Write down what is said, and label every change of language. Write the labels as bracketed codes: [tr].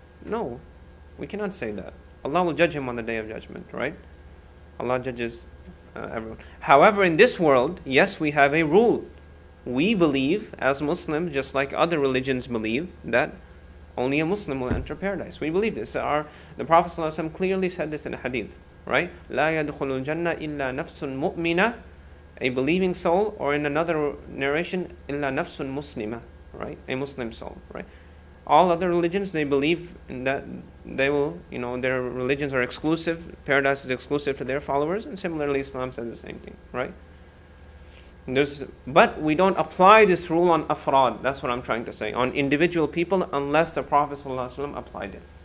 [en] No, we cannot say that. Allah will judge him on the Day of Judgment, right? Allah judges everyone. However, in this world, yes, we have a rule. We believe, as Muslims, just like other religions believe, that only a Muslim will enter paradise. We believe this. The Prophet ﷺ clearly said this in a hadith, right? [ar] لا يدخل الجنة إلا نفس مؤمنة, [en] a believing soul, or in another narration, [ar] إلا نفس مسلمة, right? [en] A Muslim soul, right? All other religions, they believe in that they will, their religions are exclusive. Paradise is exclusive to their followers, and similarly, Islam says the same thing, right? But we don't apply this rule on afrad. That's what I'm trying to say. On individual people, unless the Prophet ﷺ applied it.